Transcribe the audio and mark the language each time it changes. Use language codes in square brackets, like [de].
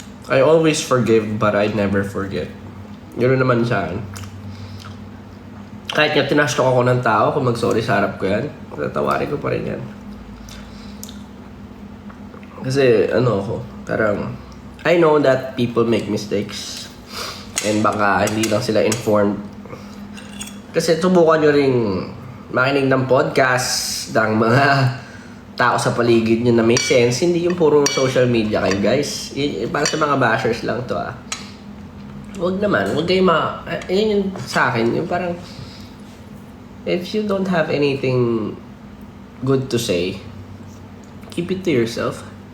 [en] I always forgive but I never forget. [tl] Yun naman sa akin. Kahit nga tinastok ako ng tao, kung mag-sorry sa harap ko yan, tatawarin ko pa rin yan. Kasi ano ako, parang [en] I know that people make mistakes and [tl] baka hindi lang sila informed. Kasi subukan nyo ring makinig ng podcast ng mga tao sa paligid nyo na may sense. Hindi yung puro social media kayo, guys. Para sa mga bashers lang to, ah. Huwag naman. Huwag kayo yun yung sa akin. Yung parang, [en] if you don't have anything good to say, keep it to yourself.